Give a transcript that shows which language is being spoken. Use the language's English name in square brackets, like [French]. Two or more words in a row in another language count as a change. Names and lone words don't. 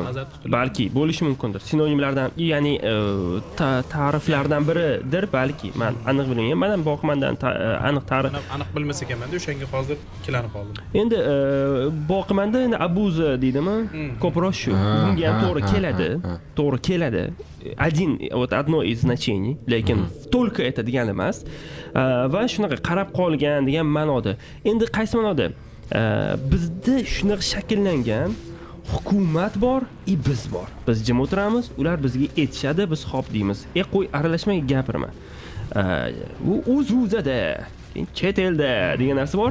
[Uzbek] Balki bo'lishi mumkindir. Sinonimlardan, ya'ni ta'riflardan biridir balki. Men aniq bilmayman. Men ham boqimandan aniq ta'rif aniq bilmas ekanman-da, o'shanga hozir ikkilanib qoldim. Endi boqimanda endi abuza deydimi? Ko'proq shu. Bunga ham to'g'ri keladi. [Russian] Одно из значений, lekin только это [Uzbek] degani emas. Va shunaqa qarab qolgan degan ma'noda. Endi qaysi ma'noda? Bizda shunaqa shakllangan hukumat bor, biz bor. Biz jim o'tiramiz, ular bizga aytishadi, biz xo'p deymiz. Qo'y, aralashmay gapirma. Bu o'z-o'zida chet elda degan narsa bor.